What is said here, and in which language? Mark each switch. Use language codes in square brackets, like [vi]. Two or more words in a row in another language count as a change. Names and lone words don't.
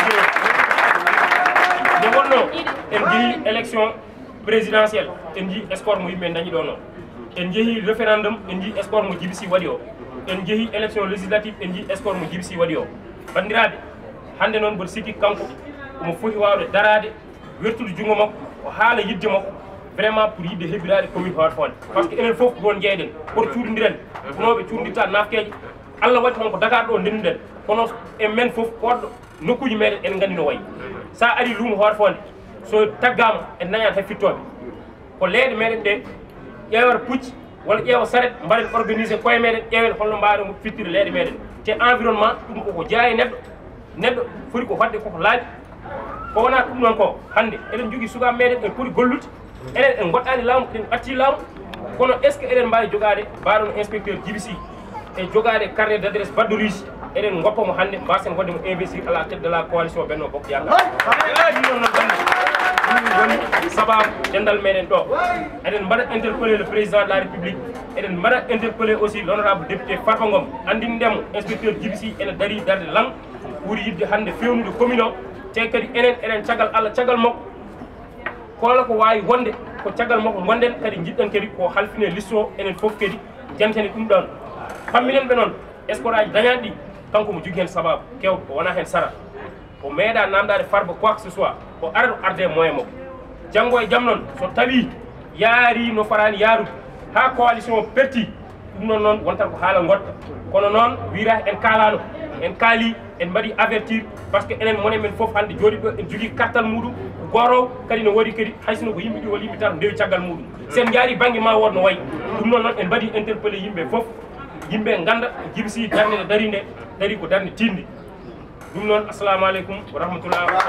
[ff] Nde wonno en jeehi [fr] élection présidentielle [ff] en jii score mo yimɓe dañi ɗo noon, en jeehi référendum en jii score mo Djiby Sy waɗi o, en jeehi [fr] élection législative [ff] en jii score mo Djiby Sy waɗi o. Bandiraɓe hande noon mboɗo sikki kanko omo foti wawde darade wertude jungo makko o haala yidde makko [fr] vraiment pour [ff] yidde heɓirade commune Hoore Fonde. [fr] Par ce que [ff] enen foof ɗon jeyɗen koto cuuɗodiren noɓe cuuɗodirta nafkeje Allah waɗi noon ko Dakar ɗo ndenduɗen kono e men foof koɗɗo nokkuji meɗen en gandi no wayi. Sa ari luumo Hoore Fonde so taggama en dañat hay fittoɓe ko leyɗe meɗen ɗe ƴewata pucci walla ƴeewa saret mbaɗen [fr] organisé koye [ff] meɗen ƴeewen holno mbawɗen fittire leyɗe meɗen te environnement ɗum koko jeeya e neɗɗo foti ko wadde koko laaɓi. Ko wona ɗum noon ko hande eɗen jogui sukaɓe meɗen en poti gollude enen en goɗɗani laamu eɗen ɓatti laamu kono [fr] est ce que [ff] eɗen mbawi jogade mbaɗon inspecteur Djiby Sy e jogade [fr] carnet d' adresse [ff] badde riche eɗen goppamo hande mbasen wadde mo [fr] investir à la tête de la coalition [ff] Benno Bokk Yakar. Ɗum noon woni sababu dendal meɗen ɗo eɗen mbaɗa [fr] interpellé le président de la république, [ff] eɗen mbaɗa [fr] interpellé aussi l'honorable député [ff] Farba Ngom andindemo inspecteur Djiby Sy ene daari darde lang ɓuuri yidde hande fewnude commune o. Te kadi enen eɗen caggal Allah caggal makko kala ko wawi wonde ko caggal makko gonden kadi jiɗɗen kadi ko halfine liste o enen foof kadi jantene ɗum ɗon pamminen ɓe noon score aji dañaɗi ɗi kanko mo jogui hen sababu kewɗo o wona hen sara o meeɗa namdade Farba [fr] quoi que ce soit [ff] o ara arde moyen makko janggo e jaam noon so tawi yaari no farani yaarude ha coalition o perti ɗum noon noon wontat ko haala goɗɗo kono noon wira en kalano en kaali en mbaɗi [fr] avertir par ce que [ff] enen monen men foof hande jooɗi ɗo en jogui kartal muɗum gorowo kadi no waɗi kadi haysino ko yimɓe ɗi walla yimɓe tata ndewi caggal muɗum sen jaari banggue ma wod no wayi ɗum noon noon en mbaɗi interpellé yimɓe foof yimɓe ganda Djiby Sy darde nde dari nde dari ko darde tinde. Ɗum noon [ar] assalamu aleykum wa rahmatullah.